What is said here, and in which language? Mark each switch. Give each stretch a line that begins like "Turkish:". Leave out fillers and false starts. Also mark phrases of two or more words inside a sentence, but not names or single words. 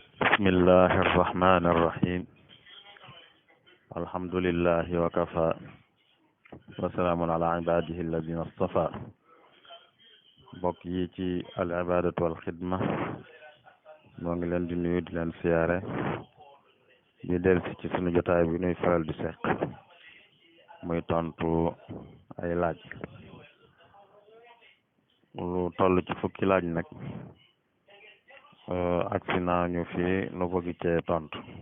Arabic: بسم الله الرحمن الرحيم الحمد لله وكفى وسلام على عباده الذين اصطفى بقي
Wolof: ci
Arabic: العبادة والخدمة
Wolof: moo ngi leen di nuyu di leen siyaare di delsi ci sunu jotaay bi nuy faral di seq muy tontu ay laaj lu toll ci fukki laaj nag agsi naa ñu fi nu bëgg cee tontu